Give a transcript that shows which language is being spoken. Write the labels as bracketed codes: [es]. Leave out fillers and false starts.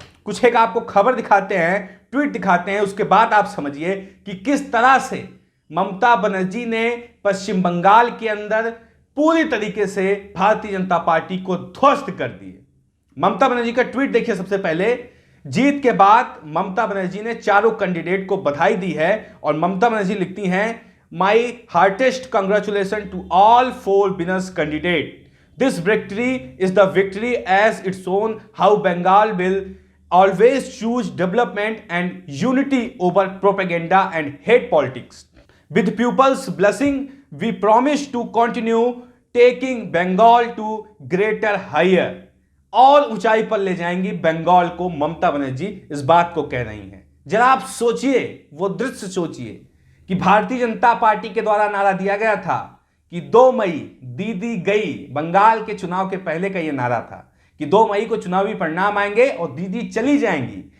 [hi] कुछ एक आपको खबर दिखाते हैं, ट्वीट दिखाते हैं, उसके बाद आप समझिए कि किस तरह से ममता बनर्जी ने पश्चिम बंगाल के अंदर पूरी तरीके से भारतीय जनता पार्टी को ध्वस्त कर दिए। ममता बनर्जी का ट्वीट देखिए। सबसे पहले जीत के बाद ममता बनर्जी ने चारों कैंडिडेट को बधाई दी है और ममता बनर्जी लिखती हैं, [en] My heartiest congratulation to all 4 winners candidate. This victory is the victory as it's shown how Bengal will always choose development and unity over propaganda and hate politics. With people's blessing, we promise to continue taking Bengal to greater higher. [hi] और ऊंचाई पर ले जाएंगी बंगाल को ममता बनर्जी, इस बात को कह रही हैं। जरा आप सोचिए, वो दृश्य सोचिए कि भारतीय जनता पार्टी के द्वारा नारा दिया गया था कि 2 मई दीदी गई। बंगाल के चुनाव के पहले का यह नारा था कि 2 मई को चुनावी परिणाम आएंगे और दीदी चली जाएंगी।